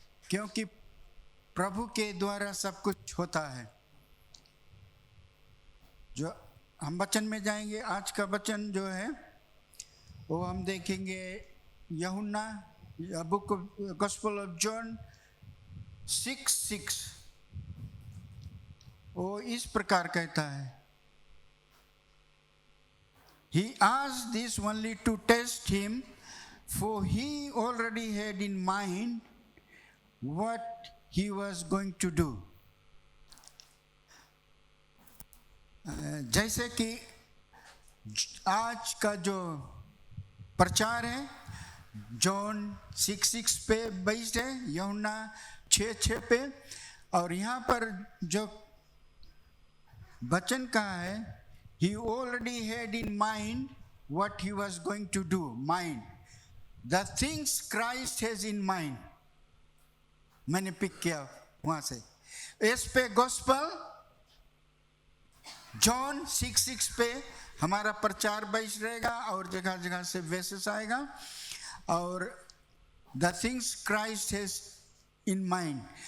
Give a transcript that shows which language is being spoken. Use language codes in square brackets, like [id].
[hi] क्योंकि प्रभु के द्वारा सब कुछ होता है। जो हम वचन में जाएंगे, आज का वचन जो है वो हम देखेंगे यूहन्ना बुक गॉस्पेल ऑफ जॉन 6:6। वो इस प्रकार कहता है, [en] He asked this only to test him, for he already had in mind what he was going to do. [hi] जैसे कि आज का जो प्रचार है जॉन 6:6 पे बेस्ड है, यूहन्ना 6:6 पे, और यहाँ पर जो वचन कहा है, [en] he already had in mind what he was going to do. Mind, the things Christ has in mind. [hi] मैंने पिक किया वहां से। इस पे गॉस्पेल जॉन 6:6 पे हमारा प्रचार बेस्ड रहेगा, और जगह जगह से वेसेस आएगा, और [en] The things Christ has in mind.